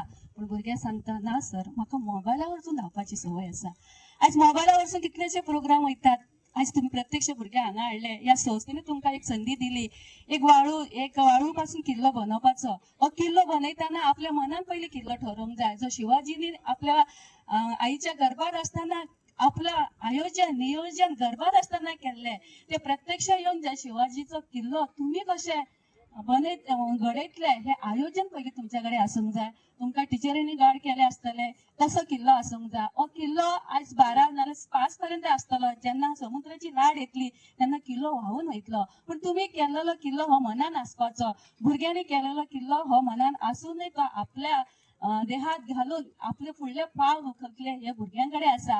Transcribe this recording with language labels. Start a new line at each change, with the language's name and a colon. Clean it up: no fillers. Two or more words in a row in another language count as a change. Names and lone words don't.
Konkani: पण भुरगे सांगता ना सर म्हाका मोबायला वरसून धावपाची सवय आसा. आयज मोबायला वरसून कितलेशे प्रोग्राम वयतात. आज तुम्ही प्रत्यक्ष भुरगे हांगा हाडले. या संस्थेने तुमकां एक संधी दिली. एक वाळू पासून किल्लो बनवपाचो. हो किल्लो बनयतना आपल्या मनान पयली किल्लो ठरोवंक जाय. जो शिवाजीनी आपल्या आईच्या गर्भात असताना आपलं नियोजन गर्भात असताना केल्ले ते प्रत्यक्ष येऊन शिवाजीचो किल्लो तुम्ही कशे घडयतले हे आयोजन पयलीं तुमच्याकडे आसूंक जाय. तुमकां टिचरींनी गार्ड केले आसतले तसो किल्लो आसूंक जाय. हो किल्लो आयज 12 नाल्यार 5 पर्यंत आसतलो. जेन्ना समुद्राची लाट येतली तेन्ना किल्लो व्हांवून वयतलो. पूण तुमी केलेलो किल्लो हो मनान आसपाचो. भुरग्यांनी केलेलो किल्लो हो मनान आसूनय तो आपल्या देहात घालून आपले फुडले पावल उखलतले हे भुरग्यांकडे आसा.